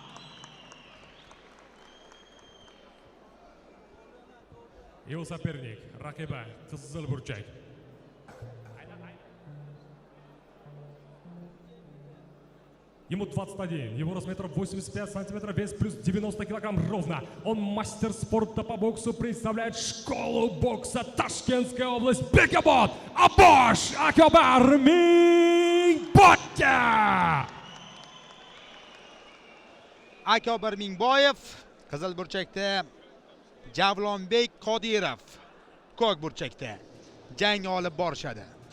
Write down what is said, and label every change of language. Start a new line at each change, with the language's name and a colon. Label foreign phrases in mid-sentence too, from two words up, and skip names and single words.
Russian: Его соперник,
Uzbek: raqibi Qizilburchak.
Russian: Ему 21, его рост 1,85 сантиметра, вес плюс 90 килограмм ровно. Он мастер спорта по боксу, представляет школу бокса Ташкентская область, Bekobod Abosh Akobir Mingboyev.
Uzbek: Akobir Mingboyev Qizilburchakda, Javlonbek Qodirov Ko'kburchakda jang olib borishadi.